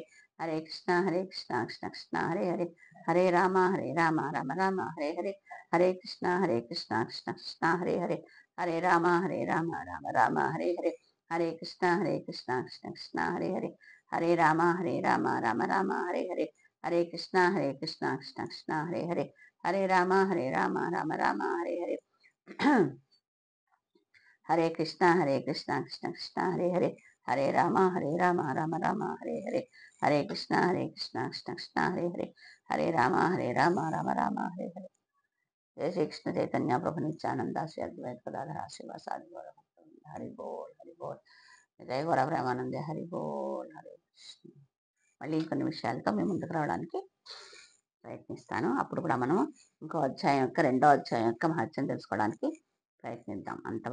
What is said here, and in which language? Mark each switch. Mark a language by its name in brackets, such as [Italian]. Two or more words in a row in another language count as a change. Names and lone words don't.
[Sanskrit] హరే కృష్ణ కృష్ణ కృష్ణ హరే హరే, హరే రామ రామ రామ హరే హరే, హరే కృష్ణ కృష్ణ కృష్ణ హరే హరే, హరే రామ రామ రామ హరే హరే, హరే కృష్ణ కృష్ణ కృష్ణ హరే హరే, హరే రామ రామ రామ హరే హరే, హరే కృష్ణ కృష్ణ కృష్ణ హరే హరే, హరే రామ రామ రామ హరే హరే, హరే కృష్ణ కృష్ణ కృష్ణ హరే హరే, హరే రామ రామ రామ హరే హరే, హరే కృష్ణ కృష్ణ కృష్ణ హరే హరే, హరే రామ రామ రామ హరే హరే. జయ శ్రీ కృష్ణ చైతన్య ప్రభు నిత్యానంద శ్రీ అద్వైత గదాధర శ్రీవాసాది గౌర భక్తవృంద. హరి బోల్ హరి బోల్. జయ గౌర ప్రేమానందే. హరి బోల్. హరే కృష్ణ. [Telugu] మళ్ళీ ఇంకొన్ని విషయాలతో మేము ముందుకు రావడానికి ప్రయత్నిస్తాను. అప్పుడు కూడా మనం ఇంకో అధ్యాయం యొక్క రెండో అధ్యాయం యొక్క మహత్యం తెలుసుకోవడానికి ప్రయత్నిద్దాం.